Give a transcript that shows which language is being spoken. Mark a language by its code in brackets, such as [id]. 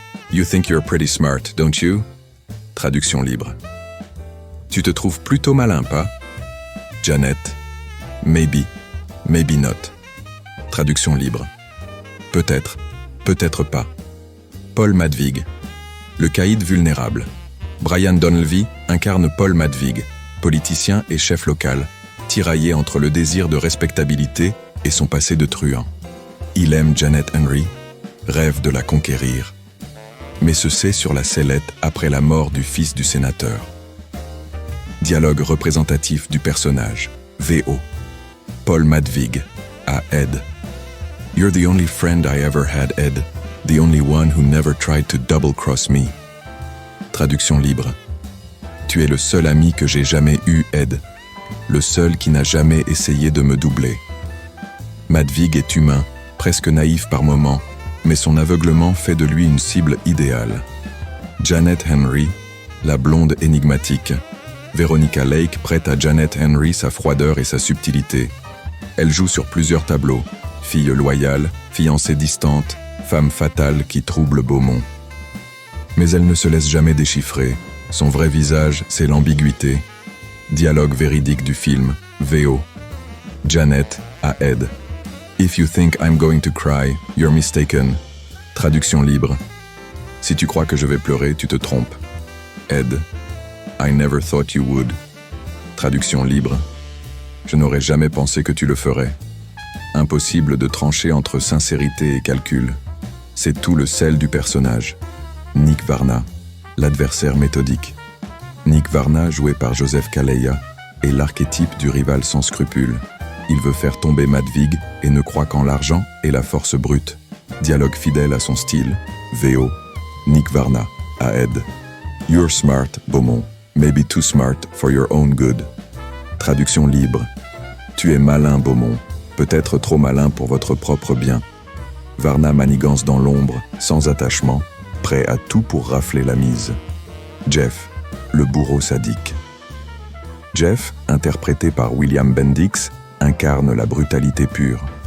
[en] You think you're pretty smart, don't you? [fr] Traduction libre. Tu te trouves plutôt malin, pas? [en] Janet. Maybe, maybe not. [fr] Traduction libre. Peut-être, peut-être pas. Paul Madvig. Le caïd vulnérable. Brian Donlevy incarne Paul Madvig, politicien et chef local, tiraillé entre le désir de respectabilité et son passé de truand. Il aime Janet Henry, rêve de la conquérir, mais se sait sur la sellette après la mort du fils du sénateur. Dialogue représentatif du personnage, VO. Paul Madvig à Ed. [en] You're the only friend I ever had, Ed. The only one who never tried to double-cross me. [fr] Traduction libre. Tu es le seul ami que j'ai jamais eu, Ed. Le seul qui n'a jamais essayé de me doubler. Madvig est humain, presque naïf par moments, mais son aveuglement fait de lui une cible idéale. Janet Henry, la blonde énigmatique. Veronica Lake prête à Janet Henry sa froideur et sa subtilité. Elle joue sur plusieurs tableaux. Fille loyale, fiancée distante, femme fatale qui trouble Beaumont. Mais elle ne se laisse jamais déchiffrer. Son vrai visage, c'est l'ambiguïté. Dialogue véridique du film, VO. Janet à Ed. [en] If you think I'm going to cry, you're mistaken. [fr] Traduction libre. Si tu crois que je vais pleurer, tu te trompes. Ed. [en] I never thought you would. [fr] Traduction libre. Je n'aurais jamais pensé que tu le ferais. Impossible de trancher entre sincérité et calcul. C'est tout le sel du personnage. Nick Varna, l'adversaire méthodique. Nick Varna, joué par Joseph Calleja, est l'archétype du rival sans scrupules. Il veut faire tomber Madvig et ne croit qu'en l'argent et la force brute. Dialogue fidèle à son style. VO. Nick Varna à Ed. [en] You're smart, Beaumont. Maybe too smart for your own good. [fr] Traduction libre. Tu es malin, Beaumont. Peut-être trop malin pour votre propre bien. Varna manigance dans l'ombre, sans attachement, prêt à tout pour rafler la mise. Jeff, le bourreau sadique. Jeff, interprété par William Bendix, incarne la brutalité pure.